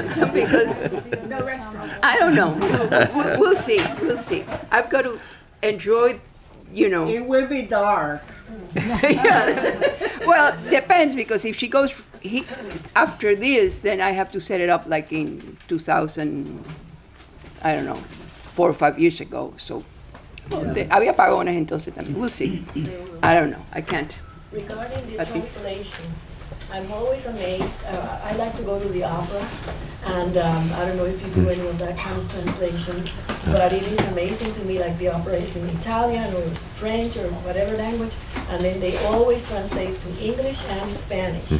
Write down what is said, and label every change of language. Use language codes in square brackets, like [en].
[en] Because no restaurant. I don't know. We'll see. We'll see. I've got to enjoy, you know. It will be dark. Yeah. Well, depends, because if she goes after this, then I have to set it up like in 2000, I don't know, 4 or 5 years ago. So [es] había apagones entonces también. [en] We'll see. I don't know. I can't. Regarding the translations, I'm always amazed. I like to go to the opera, and I don't know if you do any of that kind of translation, but it is amazing to me, like the opera is in Italian or French or whatever language, and then they always translate to English and Spanish.